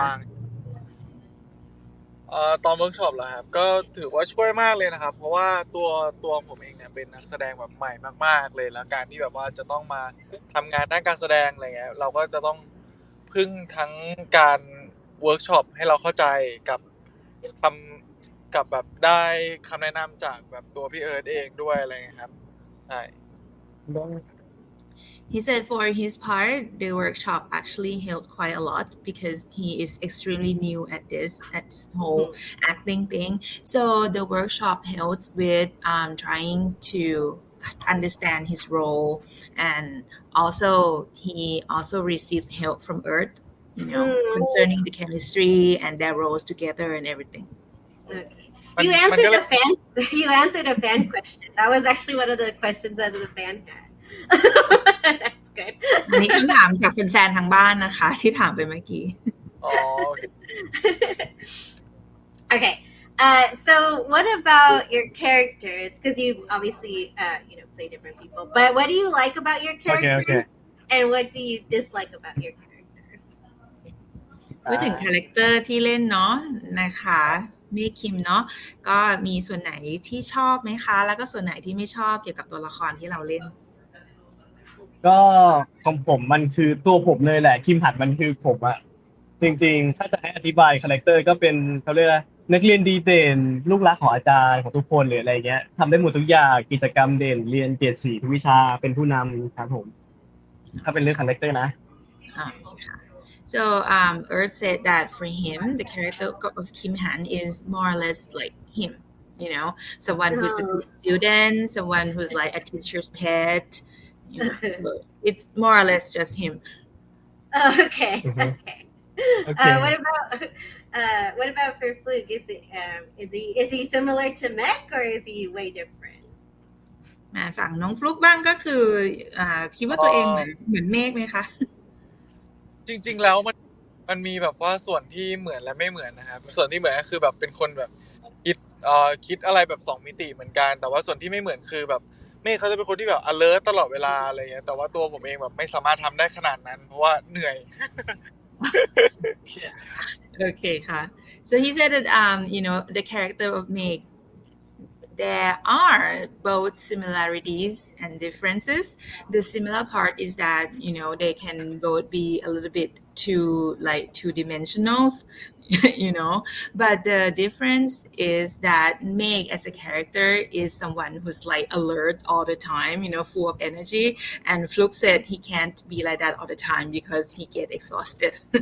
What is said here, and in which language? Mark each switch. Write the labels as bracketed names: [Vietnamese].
[Thai] บ้างตอนเวิร์กช็อปเหรอครับก็ถือว่าช่วยมากเลยนะครับเพราะว่าตัวผมเองเนี่ยเป็นนักแสดงแบบใหม่มากๆเลยแล้วการที่แบบว่าจะต้องมาทำงานด้านการแสดงอะไรเงี้ยเราก็จะต้องพึ่งทั้งการเวิร์กช็อปให้เราเข้าใจกับทำกับแบบได้คำแนะนำจากแบบตัวพี่เอิร์ธเองด้วยอะไรเงี้ยครับใช่ [English] He said for his part, the workshop actually helped quite a lot because he is extremely new at this whole acting thing. So the workshop helped with trying to understand his role, and also he also received help from Earth, concerning the chemistry and their roles together and everything. Okay. [Thai] มัน [English] You [Thai] มันก็ [English] answered [Thai] เล [English] the [Thai] ย [English] fan. You answered a fan question. That was actually one of the questions that the fan had. That's good. [Thai] อันนี้คำถามจากแฟนๆทางบ้านนะคะที่ถามไปเมื่อกี้ อ๋อโอเค [English] Okay. So what about your characters? Because you obviously, play different people. But what do you like about your characters? Okay. And what do you dislike about your characters? [Thai] พูดถึงคาแรคเตอร์ที่เล่นเนาะนะคะเมฆคิมเนาะก็มีส่วนไหนที่ชอบไหมคะแล้วก็ส่วนไหนที่ไม่ชอบเกี่ยวกับตัวละครที่เราเล่น ก็ของผมมันคือตัวผมเลยแหละคิมหัดมันคือผมอะจริงๆถ้าจะให้อธิบายคาแรคเตอร์ก็เป็นเขาเรียกว่านักเรียนดีเด่นลูกรักของอาจารย์ของทุกคนหรืออะไรเงี้ยทำได้หมดทุกอย่างกิจกรรมเด่นเรียนเกรด4ทุกวิชาเป็นผู้นำครับผมถ้าเป็นเรื่องคาแรคเตอร์นะ [English] So Earth said that for him, the character of Kim Han is more or less like him, someone who's a good student, someone who's like a teacher's pet, so it's more or less just him. Okay. Mhm. Okay. Okay. What about for Fluk? Is he similar to Mech or is he way different? [Thai] มาฝั่งน้องฟลุกบ้างก็คือคิดว่าตัวเองเหมือนเมฆไหมคะ จริงๆแล้วมันมีแบบว่าส่วนที่เหมือนและไม่เหมือนนะครับส่วนที่เหมือนก็คือแบบเป็นคนแบบคิดอะไรแบบ2มิติเหมือนกันแต่ว่าส่วนที่ไม่เหมือนคือแบบเมฆเขาจะเป็นคนที่แบบ alert ตลอดเวลาอะไรเงี้ยแต่ว่าตัวผมเองแบบไม่สามารถทำได้ขนาดนั้นเพราะว่าเหนื่อย [English] Okay,ค่ะ. So he said that the character of Meg, there are both similarities and differences. The similar part is that they can both be a little bit too two-dimensional, but the difference is that Meg as a character is someone who's like alert all the time, full of energy, and Fluke said he can't be like that all the time because he get exhausted.